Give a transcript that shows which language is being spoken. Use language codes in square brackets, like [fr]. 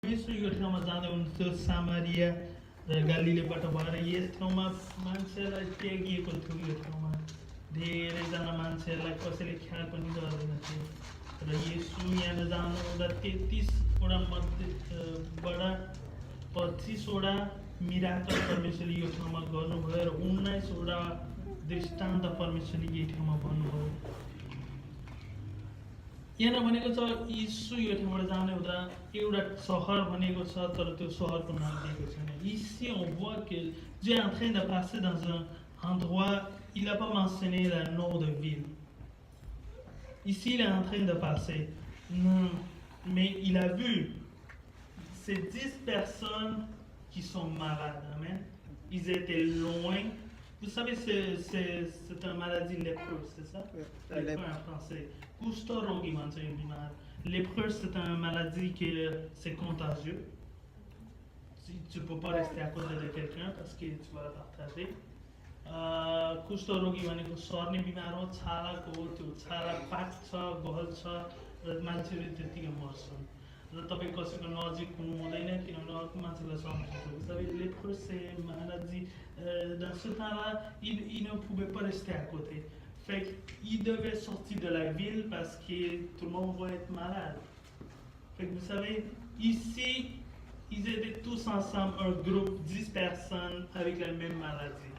[ne] यसो यो ठाउँमा जाँदै हुनुहुन्थ्यो सामारिया र गालिलेबाट भएर यस ठाउँमा मान्छेलाई त्यागिएको थियो यो ठाउँमा धेरैजना मान्छेहरूलाई कसैले ख्याल पनि गर्दैनथे र यसो यहाँ जानुहुँदा 33वटा मध्येबाट 25वटा मिराकल परमेश्वरले यो ठाउँमा गर्नुभयो र 19वटा दृष्टान्त परमेश्वरले यही ठाउँमा भन्नुभयो। यहाँ भनेको छ यीशु यो ठाउँबाट जाने हुँदा एउटा सहर भनेको छ तर त्यो सहरको नाम दिएको छैन। [fr] Ici on voit que Dieu est en train de passer dans un endroit, il n'a pas mentionné le nom de ville. Ici il est en train de passer, mais il a vu ces 10 personnes qui sont malades. Amen. Ils étaient loin. Vous savez, c'est une maladie lépreuse, c'est ça? Lépreux en français. Kushtarogi, lépreux, c'est une maladie que c'est contagieux. Tu ne peux pas rester à côté de quelqu'un parce que tu vas le partager. [ne] Kushtarogi, सर्ने बिमार हो, छालाको त्यो छाला पाक्छ, गल्छ र मान्छेले त्यतिकै मर्छन् र तपाईँ कसैको नजिक हुनु हुँदैन किनभने अर्को मान्छेलाई सर्न सक्छ। [fr] Vous savez, lépreux, c'est une maladie. Dans ce temps-là, il ne pouvait pas rester à côté. Fait qu'il devait sortir de la ville parce que tout le monde va être malade. Fait que vous savez, ici, ils étaient tous ensemble, un groupe, 10 personnes avec la même maladie.